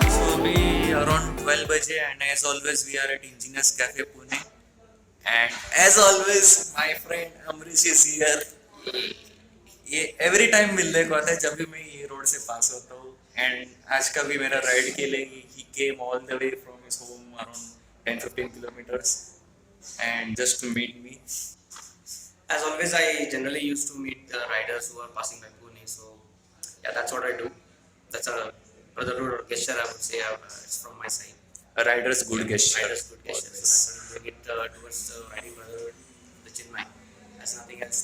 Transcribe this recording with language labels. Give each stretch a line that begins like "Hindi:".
English: And as always we are at Engineers Cafe Pune and as always my friend Amrish is here.
Hindi: ये
English: every time
Hindi: मिलने को आता है जब भी मैं ये रोड से पास होता हूँ and आज का भी मेरा राइड के लिए
English: he came all the way from his home around 10-15 kilometers and just to meet me. As always, I generally used to meet the riders who are passing by Pune, so yeah, that's what I do. That's a brotherhood or gesture, I would say. It's from my side. A rider's good gesture. Rider's good gesture. So that's what I'm doing it towards the riding brotherhood, the Chinmay. That's nothing else.